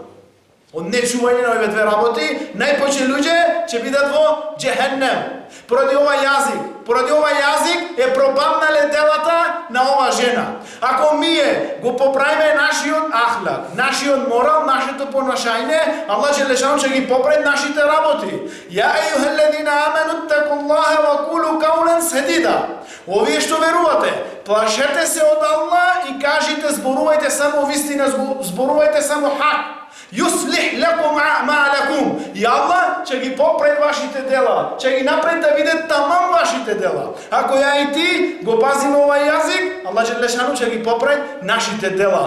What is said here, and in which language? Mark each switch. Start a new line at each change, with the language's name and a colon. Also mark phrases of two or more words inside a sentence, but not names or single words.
Macedonian: Од нечување на овие две работи, најпојше луѓе ќе бидат во џехеннем. Поради овај јазик е пропаднале делата на ова жена. Ако ние го поправиме нашиот ахлак, нашиот морал, нашето понашање, Аллах џелешану ќе ги поправи нашите работи.
Arabic: يا أيها الذين آمنوا اتقوا الله وقولوا قولا سديدا.
Macedonian: Овие што верувате, плашете се од Аллах и кажите, зборувајте само вистина, зборувајте само хак.
Arabic: يصلح لكم أعمالكم.
Macedonian: И Аллах ќе ги поправи вашите дела, ќе ги направи да видат тамам вашите дела. Ако ја и ти го пазиме овај јазик, Аллах џелешану ќе ги поправи нашите дела.